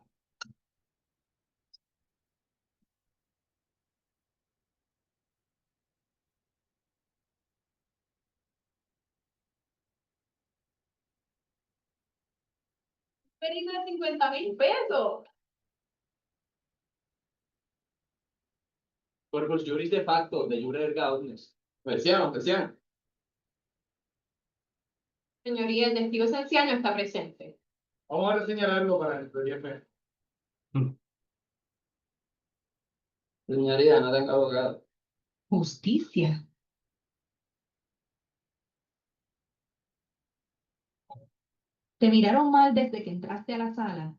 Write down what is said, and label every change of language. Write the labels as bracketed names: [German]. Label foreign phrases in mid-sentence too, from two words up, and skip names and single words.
[Spanish] Pedí de 50.000 pesos. [Latin] Corpus Juris de facto, de jure erga omnes. [Spanish] Persiano. Señoría, el testigo esencial no está presente. Vamos a señalarlo para el PDF. Señoría, no tengo abogado. Justicia. Te miraron mal desde que entraste a la sala.